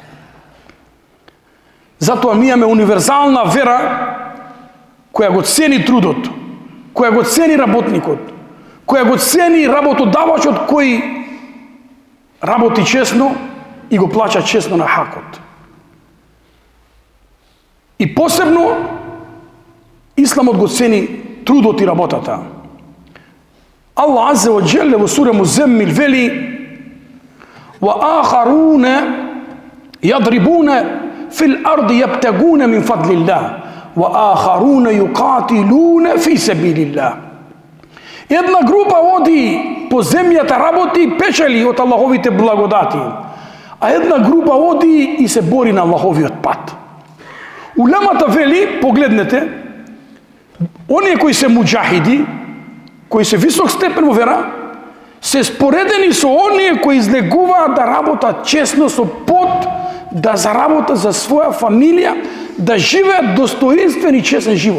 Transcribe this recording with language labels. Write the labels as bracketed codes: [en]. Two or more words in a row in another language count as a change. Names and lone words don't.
[mk] Затоа ми имаме универзална вера која го цени трудот, која го цени работникот, која го цени работодавачот кој работи честно и го плаќа честно на хакот. И посебно Исламот го цени трудот и работата. Аллах [ar] عز وجل [mk] во сура Муземмил вели: [ar] وآخرون يضربون في الأرض يبتغون من فضل الله وآخرون يقاتلون في سبيل الله. [mk] Една група оди по земјата, работи и печели од Аллаховите благодати, а една група оди и се бори на Аллаховиот пат. Улемата вели, погледнете, оние кои се муџахиди, кои се висок степен во вера, се споредени со оние кои излегуваат да работат честно со пот, да заработат за своја фамилија, да живеат достоинствен и честен живот.